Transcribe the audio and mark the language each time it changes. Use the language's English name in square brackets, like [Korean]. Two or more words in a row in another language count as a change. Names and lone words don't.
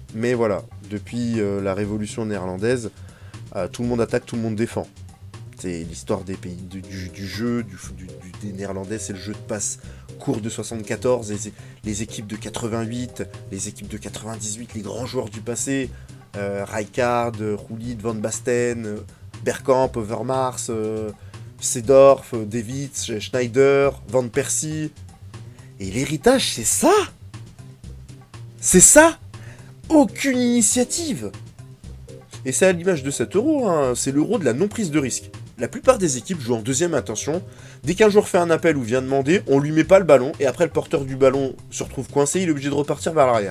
[French] Mais voilà, depuis la révolution néerlandaise, tout le monde attaque, tout le monde défend. C'est l'histoire des pays, du jeu, des Néerlandais, c'est le jeu de passe court de 74, les équipes de 88, les équipes de 98, les grands joueurs du passé, Rijkaard, Gullit, Van Basten, Bergkamp, Overmars, Seedorf, Davids, Schneider, Van Persie. Et l'héritage, c'est ça. C'est ça. Aucune initiative. Et c'est à l'image de cet euro, hein, c'est l'euro de la non-prise de risque. La plupart des équipes jouent en deuxième intention. Dès qu'un joueur fait un appel ou vient demander, on lui met pas le ballon, et après le porteur du ballon se retrouve coincé, il est obligé de repartir vers l'arrière.